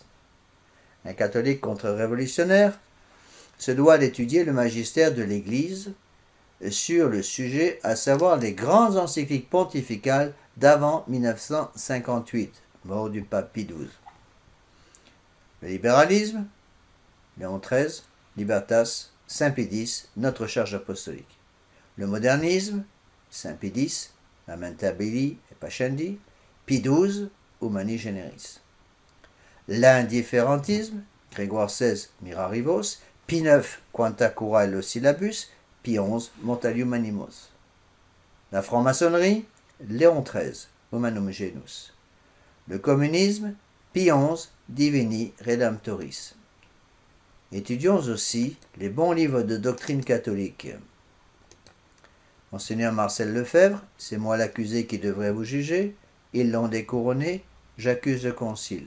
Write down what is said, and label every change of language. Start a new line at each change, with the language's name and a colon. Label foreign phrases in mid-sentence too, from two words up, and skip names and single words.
French: Un catholique contre-révolutionnaire se doit d'étudier le magistère de l'Église sur le sujet, à savoir les grandes encycliques pontificales d'avant 1958, mort du pape Pie XII. Le libéralisme, Léon XIII, Libertas, Saint Pie X, notre charge apostolique. Le modernisme, Saint Pie X, Lamentabili et Pascendi, Pie XII, Humani Generis. L'indifférentisme, Grégoire XVI, Mirarivos, Pie IX, Quanta Cura et le Syllabus, Pie XI, Mortalium Animos. La franc-maçonnerie, Léon XIII, Humanum Genus. Le communisme, Pie XI, Divini Redemptoris. Étudions aussi les bons livres de doctrine catholique. Monseigneur Marcel Lefebvre, c'est moi l'accusé qui devrait vous juger, ils l'ont découronné, j'accuse le concile.